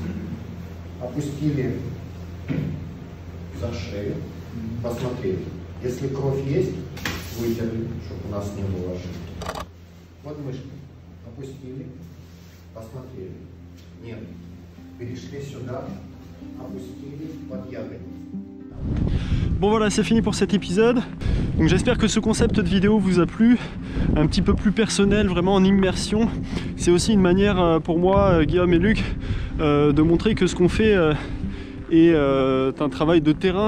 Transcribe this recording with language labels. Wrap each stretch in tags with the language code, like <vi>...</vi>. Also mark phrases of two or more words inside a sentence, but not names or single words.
<ru>Опустили за шею, посмотрели. Если кровь есть, вытерли, чтобы у нас не было ошибки. Вот мышки. Опустили, посмотрели. Нет. Перешли сюда, опустили под ягодицу.</ru> <fr>Bon voilà, c'est fini pour cet épisode. Donc j'espère que ce concept de vidéo vous a plu, un petit peu plus personnel, vraiment en immersion. C'est aussi une manière pour moi, Guillaume et Luc, de montrer que ce qu'on fait est un travail de terrain.</fr>